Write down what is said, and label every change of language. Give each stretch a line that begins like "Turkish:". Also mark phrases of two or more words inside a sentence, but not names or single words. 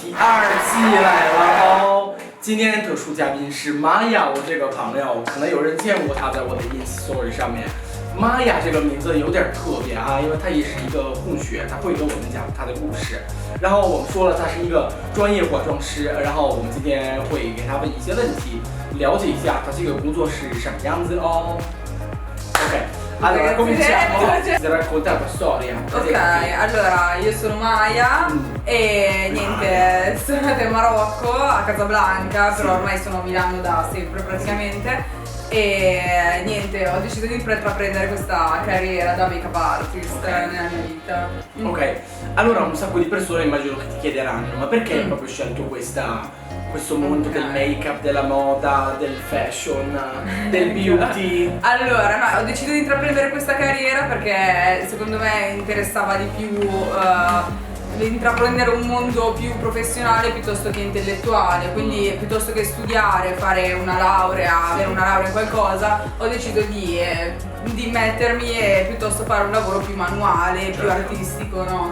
Chinese: 2季来了哦。今天特殊嘉宾是玛雅，我这个朋友，可能有人见过她在我的
English: ins story
Chinese: 上面。玛雅这个名字有点特别啊，因为她也是一个混血，她会跟我们讲她的故事。然后我们说了，她是一个专业化妆师，然后我们今天会给她问一些问题，了解一下她这个工作是什么样子哦。OK。
Italian: Allora, cominciamo. Ti racconta la tua storia. Ok, allora io sono Maya e niente, sono nata in Marocco, a Casablanca, però ormai sono a Milano da sempre praticamente. E niente, ho deciso di intraprendere questa carriera da
English: make-up artist
Italian: nella mia vita. Ok, allora un sacco di persone immagino che ti chiederanno, ma perché hai proprio scelto questo mondo del make-up, della moda, del fashion, del beauty? Allora, no, ho deciso di intraprendere questa carriera perché secondo me interessava di più intraprendere un mondo più professionale piuttosto che intellettuale, quindi piuttosto che studiare, fare una laurea, avere una laurea in qualcosa, ho deciso di mettermi e piuttosto fare un lavoro più manuale, più artistico, no?